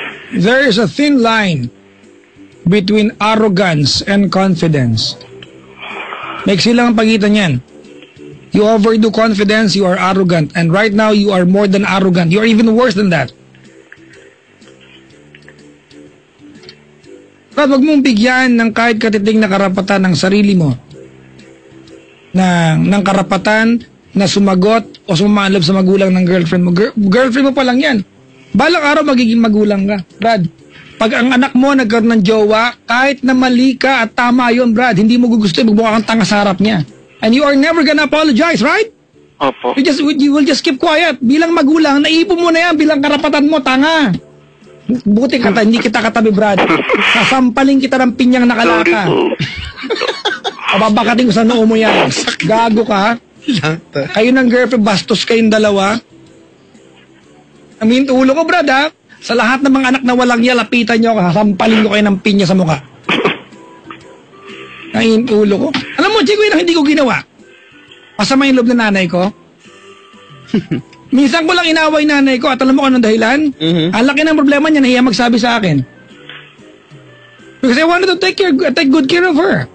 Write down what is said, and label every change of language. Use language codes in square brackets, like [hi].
[en] There is a thin line between arrogance and confidence. [tl] May silang pagitan yan. [en] You overdo confidence, you are arrogant. And right now, you are more than arrogant. You are even worse than that. [tl] At wag mong bigyan ng kahit katiting na karapatan ng sarili mo ng karapatan na sumagot o sumalab sa magulang ng girlfriend mo. Girlfriend mo pa lang yan. Balang araw magiging magulang ka, Brad. Pag ang anak mo nagkaroon ng jowa, kahit na mali ka at tama yun, Brad, hindi mo gugustuhin, magmukha kang tanga sa harap niya. [en] And you are never gonna apologize, right? [tl] Opo. [en] You will just keep quiet. [tl] Bilang magulang, naipon mo na yan bilang karapatan mo, tanga. Buti hindi kita katabi, Brad. Sasampaling kita ng pinyang nakalaka. Sorry po. Pababakating ko sa noo mo yan. Gago ka. Kayo ng girlfriend, bastos kayong dalawa. Amin, ulo ko, Brad, ha? Sa lahat ng mga anak na walang yan, lapitan nyo ako, sasampaling ko kayo ng pinya sa mukha. Amin, ulo ko. Alam mo, Chico, yun ang hindi ko ginawa. Masama yung loob ng nanay ko. Minsan ko lang inaway nanay ko at alam mo kung anong dahilan? Ang laki ng problema niya, nahiya magsabi sa akin. [en] Because I wanted to take good care of her.